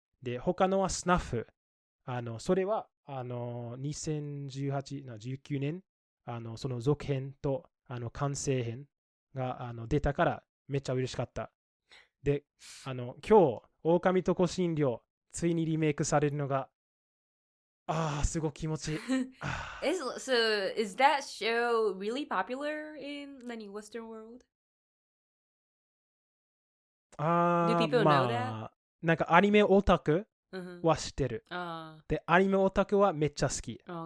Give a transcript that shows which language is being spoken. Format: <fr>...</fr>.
<ja>で、他のはスナッフ。それは、2018、19年、その続編と、完成編が出たからめっちゃ嬉しかった。で、今日、狼と香辛料、ついにリメイクされるのが、すごく気持ちいい。</ja> <en>So, is that show really popular in the Western world? Do people know that?</en> <ja>なんかアニメオタクは知ってる。で、アニメオタクはめっちゃ好き。</ja>